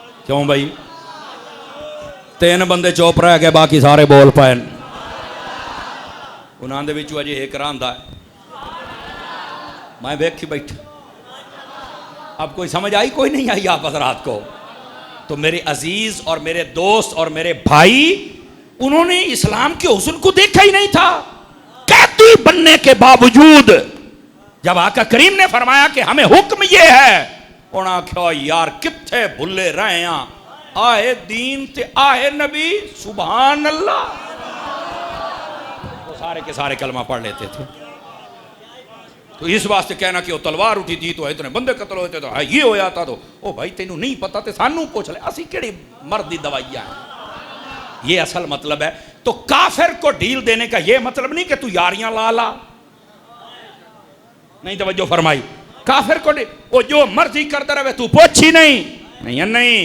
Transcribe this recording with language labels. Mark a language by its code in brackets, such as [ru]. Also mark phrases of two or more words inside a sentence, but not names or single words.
[ur] کیوں بھائی؟ [pa] 3 بندے چوپ رہ گئے، باقی سارے بول پائے. انہاں دے وچوں اجے ایک راندا ہے، میں ویکھی بیٹھا. [ur] اب کوئی سمجھ آئی؟ کوئی نہیں آئی آپ حضرات کو؟ تو میرے عزیز اور میرے دوست اور میرے بھائی، انہوں نے اسلام کے حسن کو دیکھا ہی نہیں تھا. قیدی بننے کے باوجود جب آقا کریم نے فرمایا کہ ہمیں حکم یہ ہے، [pa] انہاں کہا یار کتھے بھلے رہے ہیں، آئے دین تے آئے نبی، [ar] سبحان اللہ. [ur] وہ سارے کے سارے کلمہ پڑھ لیتے تھے. تو اس واسطے کہنا کہ وہ تلوار اٹھی تھی تو اتنے بندے قتل ہوئے تھے تو یہ ہویا تھا، [pa] تو او بھائی تینوں نہیں پتا تے سانوں پوچھ لے، اسی کیڑی مردی دوائیاں ہیں. [ur] یہ اصل مطلب ہے. تو کافر کو ڈھیل دینے کا یہ مطلب نہیں کہ تو یاریاں لا نہیں. توجہ فرمائی. کافر کو وہ جو مرضی کرتا رہے تو پوچھ ہی نہیں.